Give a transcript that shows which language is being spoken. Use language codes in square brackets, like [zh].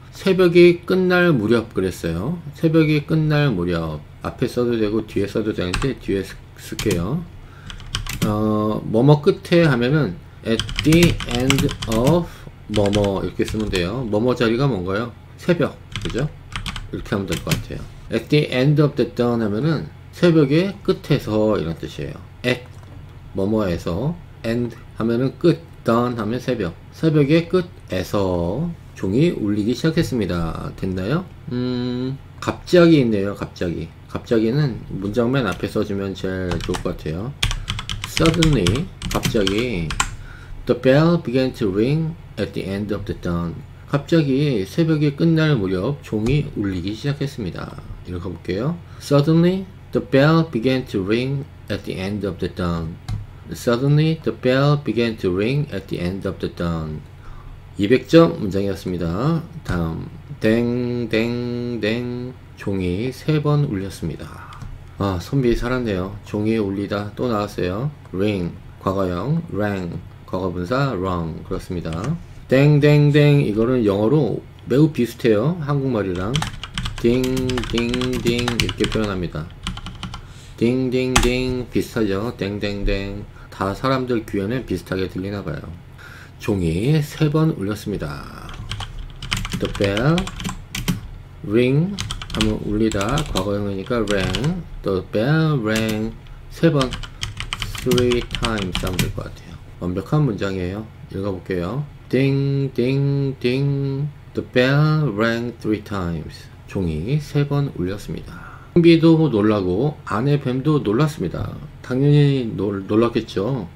[ko] 새벽이 끝날 무렵 그랬어요. 새벽이 끝날 무렵. 앞에 써도 되고 뒤에 써도 되는데 뒤에 쓸게요. 뭐뭐 끝에 하면은 [en] at the end of [ko] 뭐뭐 이렇게 쓰면 돼요. 뭐뭐 자리가 뭔가요? 새벽. 그죠? 이렇게 하면 될 것 같아요. [en] at the end of the dawn [ko] 하면은 새벽의 끝에서 이런 뜻이에요. at 뭐뭐에서 end 하면은 끝, dawn 하면 새벽. 새벽의 끝에서 종이 울리기 시작했습니다. 됐나요? 갑자기 있네요. 갑자기. 갑자기는 문장 맨 앞에 써주면 제일 좋을 것 같아요. [en] Suddenly, [ko] 갑자기 [en] the bell began to ring at the end of the dawn. [ko] 갑자기 새벽이 끝날 무렵 종이 울리기 시작했습니다. 읽어볼게요. [en] Suddenly, the bell began to ring at the end of the dawn. Suddenly, the bell began to ring at the end of the dawn. [ko] 200점 문장이었습니다. 다음, 땡땡땡 종이 3번 울렸습니다. 아, 선비 살았네요. 종이 울리다 또 나왔어요. ring, 과거형, rang, 과거분사, rung. 그렇습니다. 땡땡땡 이거는 영어로 매우 비슷해요. 한국말이랑 딩딩딩 이렇게 표현합니다. 딩딩딩 비슷하죠. 땡땡땡 다 사람들 귀에는 비슷하게 들리나봐요. 종이 3번 울렸습니다. The bell, ring 하면 울리다 과거형이니까 rang. [en] The bell rang [ko] 3번 [en] 3 times [ko] 하면 될 것 같아요. 완벽한 문장이에요. 읽어볼게요. [en] Ding ding ding The bell rang 3 times. [ko] 종이 3번 울렸습니다. 선비도 놀라고 아내 뱀도 놀랐습니다. 당연히 놀랐겠죠.